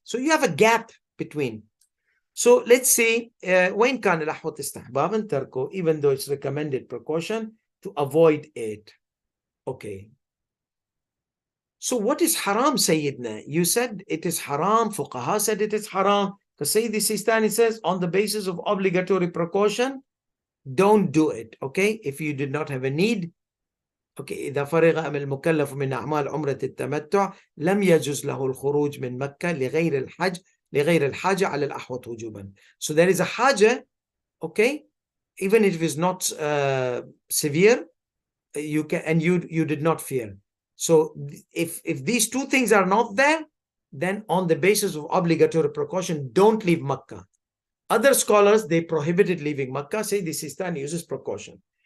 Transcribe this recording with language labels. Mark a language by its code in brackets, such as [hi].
[en] So you have a gap between. So let's say when [ar] كان الأحوط استحبابا تركه, [en] even though it's recommended precaution to avoid it. Okay. So what is haram, Sayyidina? You said it is haram. Fuqaha said it is haram. Because Sayyidi Sistani says on the basis of obligatory precaution, don't do it. Okay. If you did not have a need. Okay. [ar] إذا فرغ المكلف من أعمال عمرة التمتع لم يجوز له الخروج من مكة لغير الحاجة على الأحوط وجوبا. [en] So there is a haja. Okay. Even if it is not severe, you can, and you did not fear. So if these two things are not there, then on the basis of obligatory precaution, don't leave Makkah. Other scholars, they prohibited leaving Makkah. Say the Sistani uses precaution.